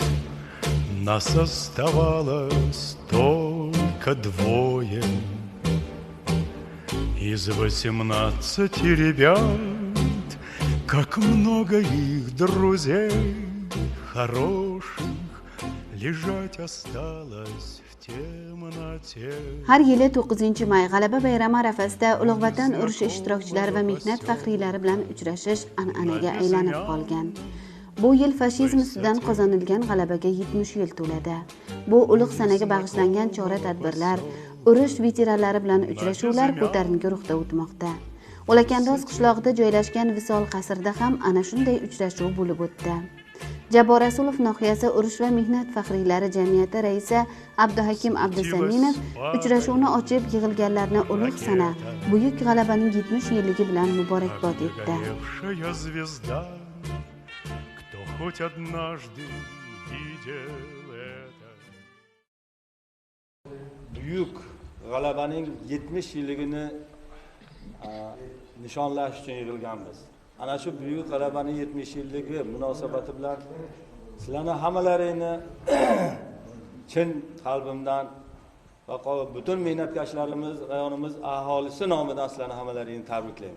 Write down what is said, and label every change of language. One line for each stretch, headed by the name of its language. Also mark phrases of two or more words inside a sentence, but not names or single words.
Russian: Нас оставалось только двое из 18 ребят. Как много их друзей хороших лежать осталось в темноте.
Uzbek: Har yili 9-may G'alaba bayrami arafasida Ulug' Vatan urushi ishtirokchilari va mehnat faxriylari bilan uchrashish an'anaga aylanib qolgan. Bu yil fashizm ustidan qozonilgan g'alabaga 70 yil to'ladi. Bu ulug' sanaga bag'ishlangan chora-tadbirlar, urush veteranlari bilan uchrashuvlar ko'tarinki ruhda o'tmoqda. O'lakandoz qishlog'ida joylashgan Visol qasrida ham ana shunday uchrashuv bo'lib o'tdi. Jabor Rasulov nohiyasi urush va mehnat faxriylari jamiyati raisi Abduhakim Abdusaminov uchrashuvni ochib, yig'ilganlarni ulug' sana, buyuk g'alabaning 70 yilligi bilan muborakbod etdi.
Russian: Хоть однажды видел это.
Uzbek: Buyuk g'alabaning 70 yilligini nishonlash uchun yig'ilganmiz. Ana shu buyuk g'alabaning 70 yilligi munosabati bilan sizlarni hammalaringni chin qalbimdan va butun mehnatkashlarimiz, rayonimiz aholisi nomidan sizlarni hammalaringni tabriklayman.